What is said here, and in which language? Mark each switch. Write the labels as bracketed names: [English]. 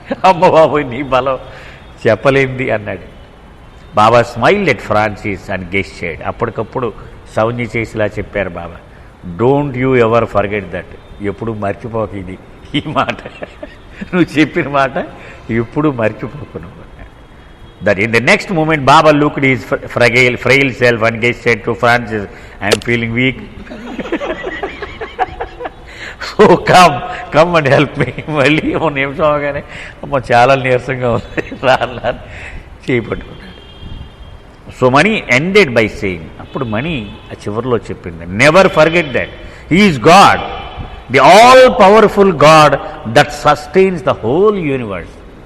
[Telugu] అమ్మ బాబోయ్ నీ బలం చెప్పలేంది అన్నాడు. బాబా [English] smiled at Francis and gestured, [Telugu] అప్పటికప్పుడు సౌజ్ఞ చేసిలా చెప్పారు బాబా, [English] don't you ever forget that, [Telugu] ఎప్పుడు మర్చిపోక ఇది, ఈ మాట నువ్వు చెప్పిన మాట ఎప్పుడు మర్చిపోకు నువ్వు. [English] That in the next moment Baba looked his frail self and said to Francis, I am feeling weak. So come and help me. [Telugu] మళ్ళీ ఓ నిమిషం అవగానే అమ్మ చాలా నీరసంగా ఉంది, రాను చేపట్టుకున్నాడు. [English] so Mani ended by saying, [Telugu] అప్పుడు మనీ ఆ చివరిలో చెప్పింది, [English] Never forget that he is God, the all powerful God that sustains the whole universe.